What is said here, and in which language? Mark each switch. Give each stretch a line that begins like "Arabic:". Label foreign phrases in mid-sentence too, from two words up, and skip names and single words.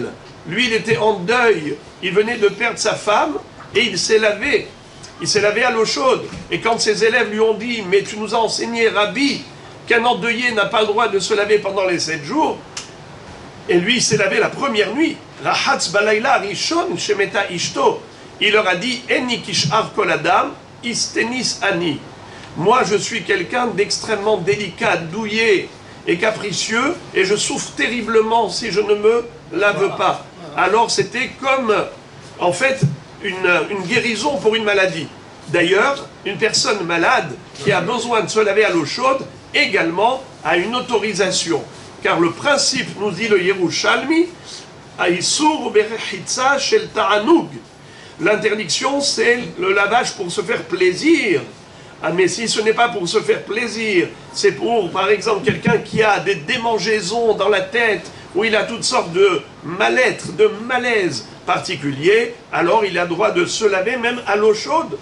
French: Lui, il était en deuil, il venait de perdre sa femme, et il s'est lavé. Il s'est lavé à l'eau chaude. Et quand ses élèves lui ont dit, mais tu nous as enseigné, Rabbi, qu'un endeuillé n'a pas le droit de se laver pendant les 7 jours, et lui, il s'est lavé la première nuit.
Hebrew: רחץ בלילה ראשון שמתה אשתו.
French: Il leur a dit,
Hebrew: איני כשאר כל אדם, איסטניס אני.
French: Moi, je suis quelqu'un d'extrêmement délicat, douillet et capricieux, et je souffre terriblement si je ne me lave pas. Alors, c'était comme, en fait, une guérison pour une maladie. D'ailleurs, une personne malade qui a besoin de se laver à l'eau chaude, également, a une autorisation. Car le principe, nous dit le Yerushalmi,
Hebrew: איסור ברחיצה של תענוג.
French: L'interdiction, c'est le lavage pour se faire plaisir. Ah, mais si ce n'est pas pour se faire plaisir, c'est pour, par exemple, quelqu'un qui a des démangeaisons dans la tête, où il a toutes sortes de mal-être, de malaise particuliers, alors il a le droit de se laver même à l'eau chaude.